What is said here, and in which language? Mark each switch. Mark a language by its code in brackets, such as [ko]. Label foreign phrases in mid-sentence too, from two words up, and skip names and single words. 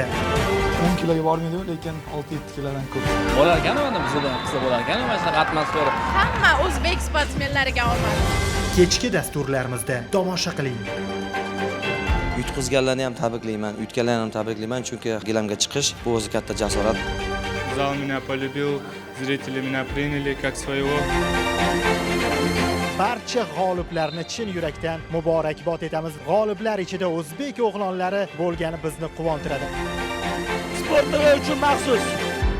[uz] 10 kiloga bormaydi, lekin 6-7 kilodan ko'p. Bo'larkan mana bizda qilsa bo'larkan mana shunaqa atmosfera. Hamma o'zbek sportsmenlariga omad. Kechki dasturlarimizda tomosha qiling. Yutqizganlarni ham tabriklayman, yutganlarni ham tabriklayman, chunki gilamga chiqish bu o'zi katta jasorat. [ru] Зал меня полюбил, зрители меня приняли как своего. [uz] Barcha g'oliblarni chin yurakdan muborakbod etamiz. G'oliblar ichida o'zbek o'g'lonlari bo'lgani bizni quvontiradi. Sport uchun maxsus